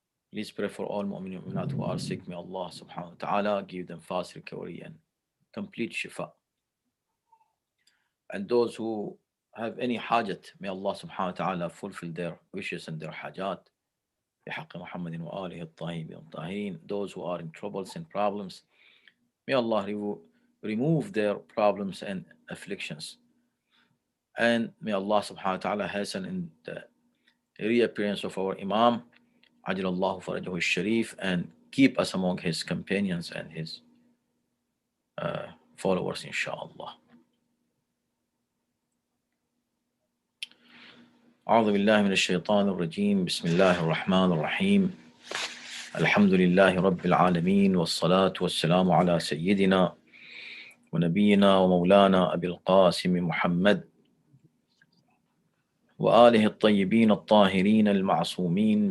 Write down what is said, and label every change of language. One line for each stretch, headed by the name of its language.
English: Please pray for all mu'min and mu'minat who are sick. May Allah subhanahu wa ta'ala give them fast recovery and complete shifa. And those who have any hajat, may Allah subhanahu wa ta'ala fulfill their wishes and their hajat.
Arabic: بحق محمد وآله الطاهرين الطاهرين.
English: Those who are in troubles and problems, may Allah remove their problems and afflictions. And may Allah subhanahu wa ta'ala hasten in the reappearance of our Imam, Ajalallahu Farajahu Sharif, and keep us among his companions and his followers, inshallah.
Arabic: أعوذ بالله من الشيطان الرجيم. بسم الله الرحمن الرحيم. الحمد لله رب العالمين، والصلاة والسلام على سيدنا ونبينا ومولانا أبي القاسم محمد وآله الطيبين الطاهرين المعصومين.